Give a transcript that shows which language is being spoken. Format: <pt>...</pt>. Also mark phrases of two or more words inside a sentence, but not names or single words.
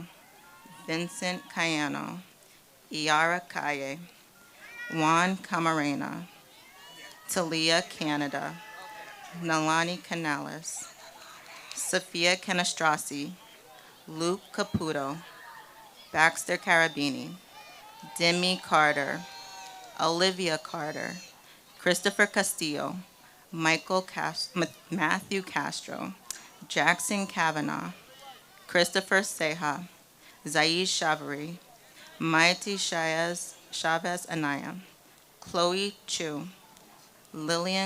<en>Vincent Cayano, Iara Calle, Juan Camarena, Talia Canada, Nalani Canales, Sophia Canestrasi, Luke Caputo, Baxter Carabini, Demi Carter, Olivia Carter, Christopher Castillo, Matthew Castro, Jackson Kavanaugh, Christopher Seja, Zaish Chavari, Maiti Chavez Anaya, Chloe Chu, Lillian</en>